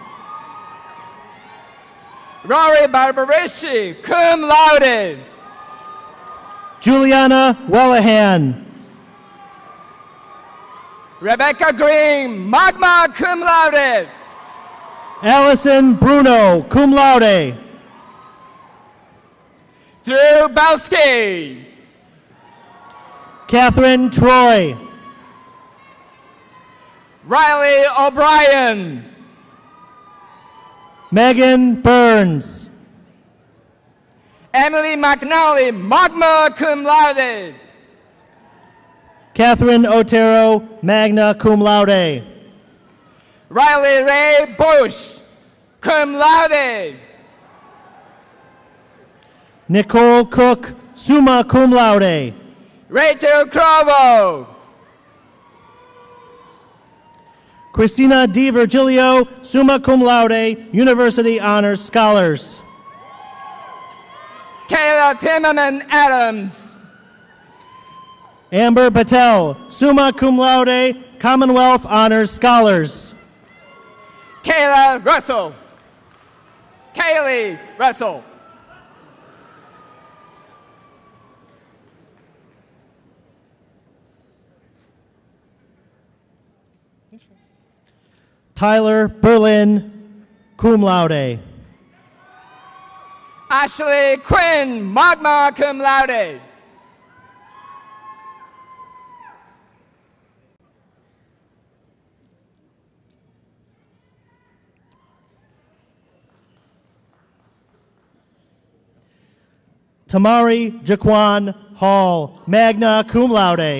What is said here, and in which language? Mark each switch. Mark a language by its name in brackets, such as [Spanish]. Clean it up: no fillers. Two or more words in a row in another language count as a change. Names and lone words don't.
[English] Rory Barbarici, [Latin] cum laude. [English] Juliana Wellahan. Rebecca Green, [Latin] magna cum laude. [English] Allison Bruno, [Latin] cum laude. [English] Drew Belsky. Catherine Troy. Riley O'Brien. Megan Burns. Emily McNally, [Latin] magna cum laude. [English] Catherine Otero, [Latin] magna cum laude. [English] Riley Ray Bush, [Latin] cum laude. [English] Nicole Cook, [Latin] summa cum laude. [English] Rachel Crovo. Christina Di Virgilio, [Latin] summa cum laude, [English] University Honors Scholars. Kayla Timmerman Adams. Amber Patel, [Latin] summa cum laude, [English] Commonwealth Honors Scholars. Kayla Russell. Kaylee Russell. Tyler Berlin, [Latin] cum laude. [English] Ashley Quinn, [Latin] magna cum laude. [English] Tamari Jaquan Hall, [Latin] magna cum laude.